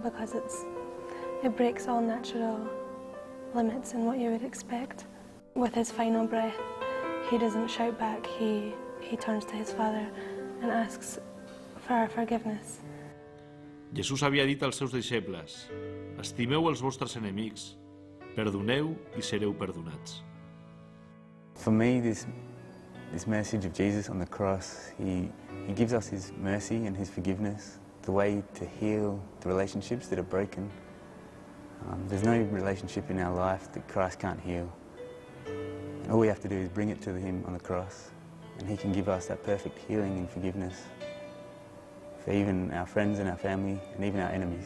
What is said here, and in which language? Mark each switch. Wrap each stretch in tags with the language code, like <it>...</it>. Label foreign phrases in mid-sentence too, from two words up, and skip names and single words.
<en>because it breaks all natural limits and what you would expect. With his final breath, he doesn't shout back, he turns to his Father and asks for our forgiveness.</en> <ca>Jesús havia dit als seus deixebles: estimeu els vostres enemics, perdoneu i sereu perdonats.</ca> <en>For me, this message of Jesus on the cross, he gives us his mercy and his forgiveness, the way to heal the relationships that are broken. There's no relationship in our life that Christ can't heal. And all we have to do is bring it to him on the cross, and he can give us that perfect healing and forgiveness for even our friends and our family and even our enemies.</en>